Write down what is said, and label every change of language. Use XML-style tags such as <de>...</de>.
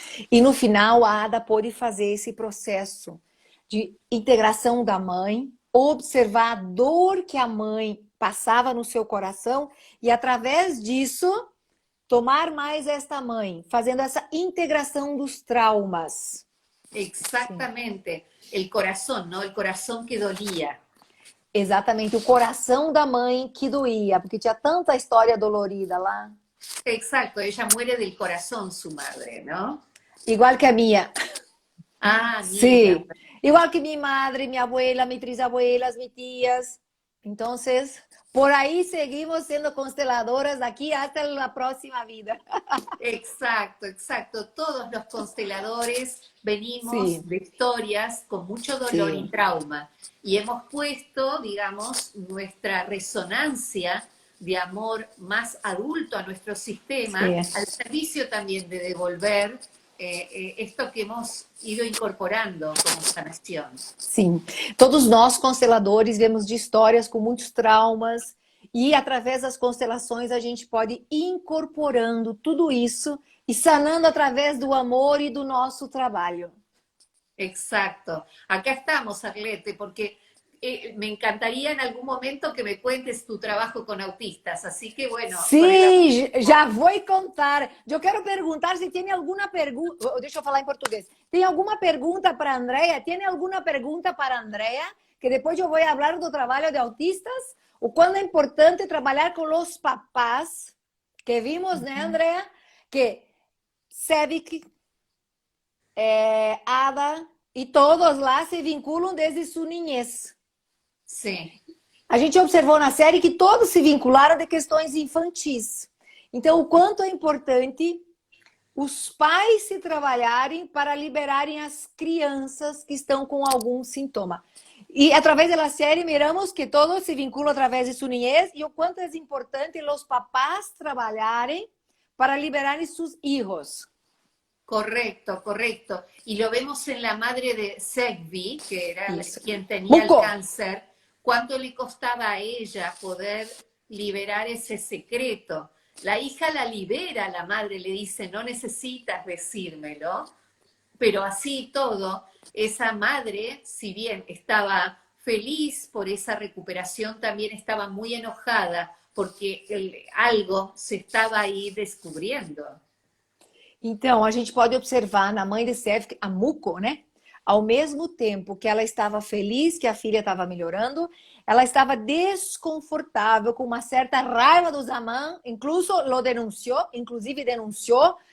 <pt>E no final, a Ada pôde fazer esse processo de integração da mãe, observar a dor que a mãe passava no seu coração e, através disso, tomar mais esta mãe, fazendo essa integração dos traumas.</pt> <es>Exactamente, el corazón, ¿no? El corazón que dolía.</es> <pt>Exatamente, o coração da mãe que doía, porque tinha tanta história dolorida lá.</pt> <es>Exacto, ella muere del corazón, su madre, ¿no?</es> <pt>Igual que a minha.</pt> <es>Ah, mira. Sí, igual que mi madre, mi abuela, mis trisabuelas, mis tías. Entonces, por ahí seguimos siendo consteladoras de aquí hasta la próxima vida. Exacto, exacto. Todos los consteladores venimos Sí. de historias con mucho dolor Sí. y trauma. Y hemos puesto, digamos, nuestra resonancia de amor más adulto a nuestro sistema Sí. al servicio también de devolver esto que hemos ido incorporando como sanación.</es> <pt>Sim, todos nós consteladores vemos de histórias com muitos traumas e através das constelações a gente pode ir incorporando tudo isso e sanando através do amor e do nosso trabalho.</pt> <es>exacto. Acá estamos, Arlete, porque me encantaría en algún momento que me cuentes tu trabajo con autistas. Así que bueno, con el amor</es> <pt>Sim,</pt> <es>del</es> <pt>já</pt> <es>mundo.</es> <pt>vou contar. Eu quero perguntar se tem alguma pergunta. Deixa eu falar em português. Tem alguma pergunta para a Andrea? Tem alguma pergunta para a Andrea? Que depois eu vou falar do trabalho de autistas. O quanto é importante trabalhar com os papás. Que vimos, né, Andrea? Que Sevic, Ada e todos lá se vinculam desde sua niñez.</pt> <es>Sí,</es> <pt>A gente observou na série que todos se vincularam de questões infantis. Então, o quanto é importante os pais se trabalharem para liberarem as crianças que estão com algum sintoma. E através da série miramos que todos se vinculam através de sua niñez e o quanto é importante os papás trabalharem para liberarem seus filhos.</pt> <es>correcto, correcto. Y lo vemos en la madre de Segbi, que era</es> <pt>Isso.</pt> <es>quien tenía el Muco. cáncer, cuánto le costaba a ella poder liberar ese secreto. La hija la libera, la madre le dice, no necesitas decírmelo, pero así y todo, esa madre, si bien estaba feliz por esa recuperación, también estaba muy enojada porque algo se estaba ahí descubriendo.</es> <pt>Então, a gente pode observar na mãe de Seth, a Muko, né? Ao mesmo tempo que ela estava feliz que a filha estava melhorando, ela estava desconfortável, com uma certa raiva do Zaman, inclusive denunciou,</pt>